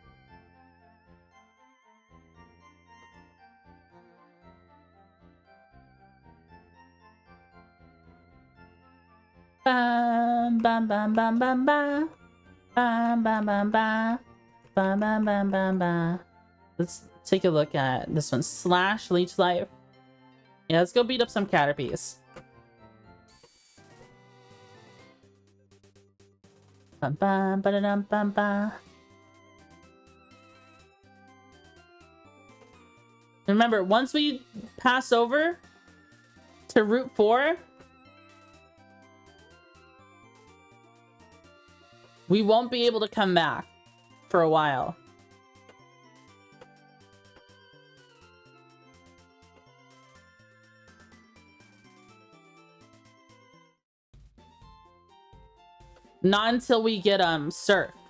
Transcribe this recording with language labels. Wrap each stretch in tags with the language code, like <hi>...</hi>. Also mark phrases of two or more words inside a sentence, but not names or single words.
<en>Bam bam bam bam bam bam bam bam bam bam bam bam bam bam bam. Let's take a look at this one. Slash Leech Life. Yeah, let's go beat up some Caterpies. Bam bam ba da dum bam bam Remember, once we pass over to Route 4, we won't be able to come back for a while. Not until we get surf.</en>